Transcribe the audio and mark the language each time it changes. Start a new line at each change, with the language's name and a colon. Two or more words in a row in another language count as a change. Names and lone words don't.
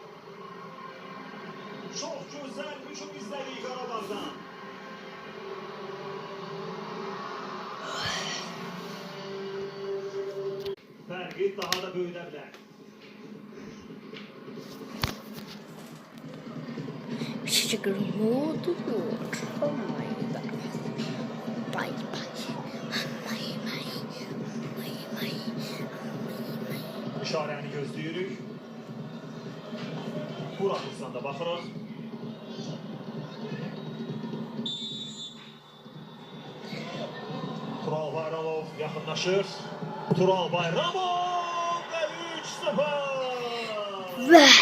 Azerbaijani: Çox gözəl hücum izlədik Qarabağdan. Fərqi daha da böyüdə bilər. Küçük modu.
English: Oh my god. Bye bye.
Azerbaijani: İşarəni gözləyirik. Buramızdan da baxırıq. Tural Bayramov yaxınlaşır. Tural Bayramov ve 3-0.